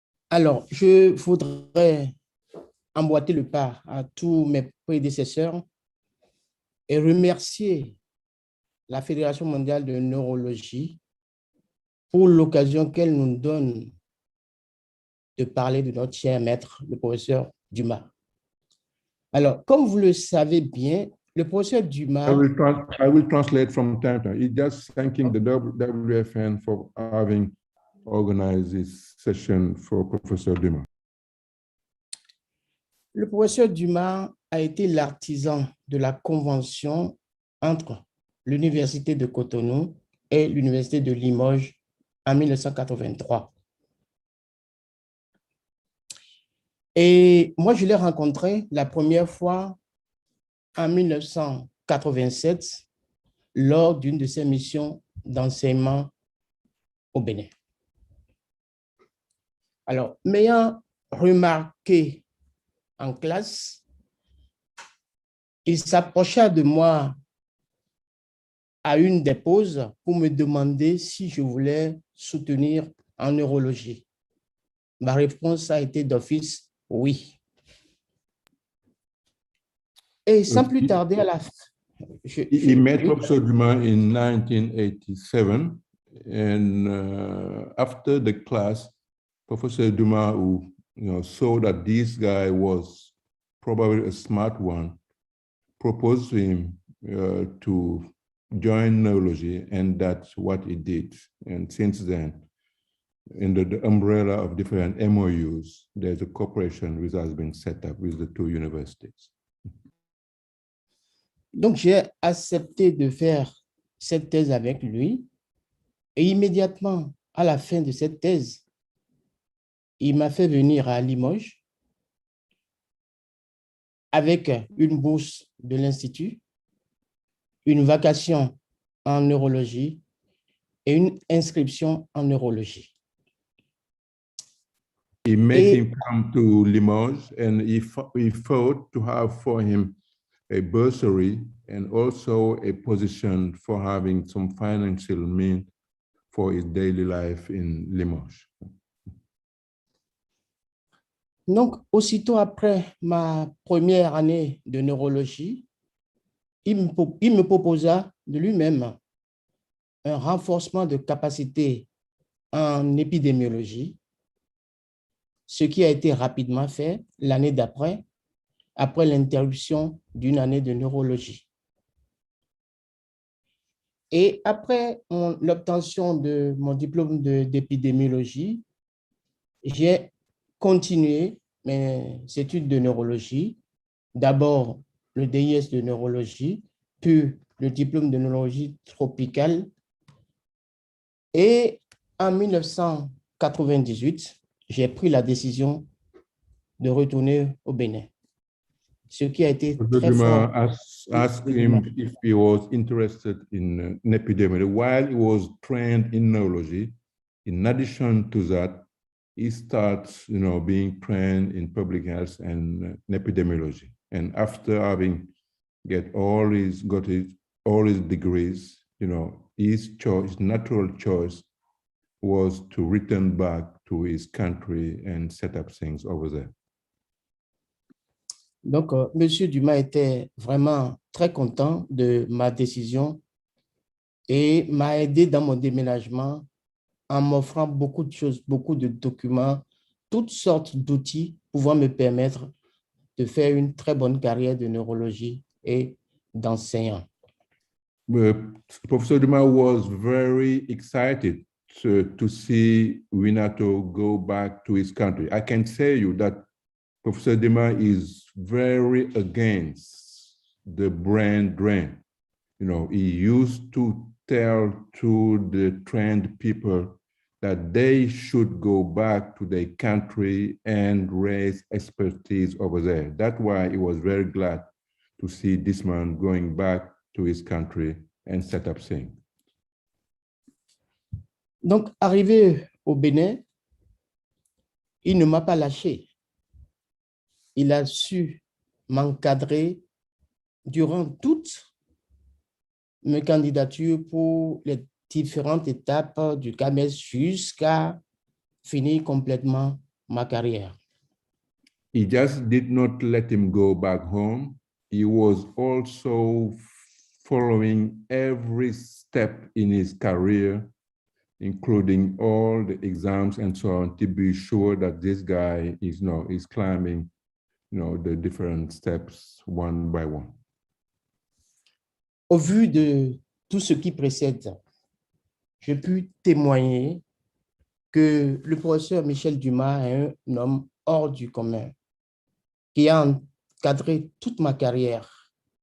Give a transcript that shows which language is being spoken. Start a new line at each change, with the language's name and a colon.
French: Alors, je voudrais emboîter le pas à tous mes prédécesseurs et remercier la Fédération mondiale de neurologie pour l'occasion qu'elle nous donne de parler de notre cher maître, le professeur Dumas. Alors, comme vous le savez bien, le professeur Dumas...
English: I will translate from time to time. He's just thanking the WFN for having organized this session for Professor Dumas.
French: Le professeur Dumas a été l'artisan de la convention entre l'Université de Cotonou et l'Université de Limoges en 1983. Et moi, je l'ai rencontré la première fois en 1987 lors d'une de ses missions d'enseignement au Bénin. Alors, m'ayant remarqué en classe, il s'approcha de moi à une des pauses pour me demander si je voulais soutenir en neurologie. Ma réponse a été d'office oui. Et sans plus tarder à la fin,
English: he met Professor Dumas in 1987, and after the class, Professor Dumas, who saw that this guy was probably a smart one, proposed to him to join neurology, and that's what he did. And since then, under the umbrella of different MOUs, there's a cooperation which has been set up with the two universities.
French: Donc, j'ai accepté de faire cette thèse avec lui et immédiatement à la fin de cette thèse, il m'a fait venir à Limoges avec une bourse de l'Institut, une vacation en neurologie et une inscription en neurologie.
English: He made him come to Limoges, and he fought to have for him a bursary and also a position for having some financial means for his daily life in Limoges.
French: Donc, aussitôt après ma première année de neurologie, il me proposa de lui-même un renforcement de capacité en épidémiologie, ce qui a été rapidement fait l'année d'après, après l'interruption d'une année de neurologie. Et après l'obtention de mon diplôme d'épidémiologie, j'ai continué mes études de neurologie, d'abord le DIS de neurologie, puis le diplôme de neurologie tropicale. Et en 1998, j'ai pris la décision de retourner au Bénin. Ce qui a été très fort.
English: Asked him if he was interested in epidemiology. While he was trained in neurology, in addition to that, he starts, being trained in public health and epidemiology. And after having got all his degrees, his natural choice was to return back to his country and set up things over there.
French: Donc, M. Dumas était vraiment très content de ma décision et m'a aidé dans mon déménagement en m'offrant beaucoup de choses, beaucoup de documents, toutes sortes d'outils pouvant me permettre de faire une très bonne carrière de neurologie et d'enseignant.
English: Professor Dumas was very excited to see Winato go back to his country. I can say you that Professor Dumas is very against the brain drain. He used to tell to the trained people that they should go back to their country and raise expertise over there. That's why he was very glad to see this man going back to his country and set up things.
French: Donc, arrivé au Bénin, il ne m'a pas lâché. Il a su m'encadrer durant toutes mes candidatures pour les différentes étapes du CAMES jusqu'à finir complètement ma carrière.
English: He just did not let him go back home. He was also following every step in his career, including all the exams and so on, to be sure that this guy is climbing the different steps one by one.
French: Au vu de tout ce qui précède, je peux témoigner que le professeur Michel Dumas est un homme hors du commun qui a encadré toute ma carrière.